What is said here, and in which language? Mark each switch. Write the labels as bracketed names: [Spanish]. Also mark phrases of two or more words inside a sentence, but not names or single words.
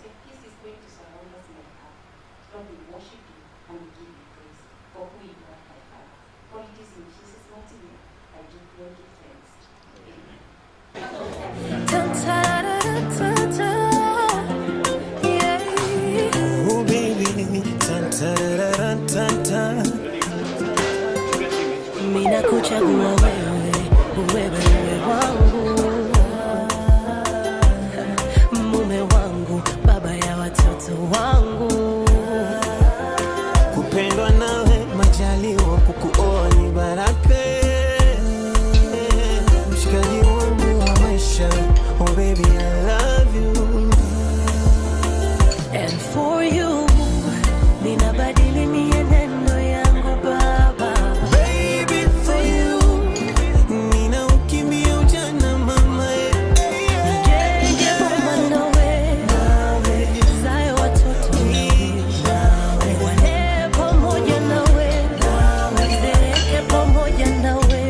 [English] Your peace is going to surround us, my Father. Lord, we worship you and we give you praise for who you are, my Father. For it is in Jesus' mighty name I do pray and give thanks. Amen. Oh baby, [Swahili] mina kuchagua wewe wangu, mume wangu, baba ya watoto wangu. Kupendwa nawe, majaliwa, kukuoa ni baraka. Mshikaji wangu wa maisha, [English] oh baby I love you. And for you, [Swahili] ninabadili mienendo yangu baba. [English] Baby for you, [Swahili] nina ukimbia ujana mama. Nigenge bomba nawe, zae watoto nawe, wale pamoja nawe, nizeke pamoja nawe.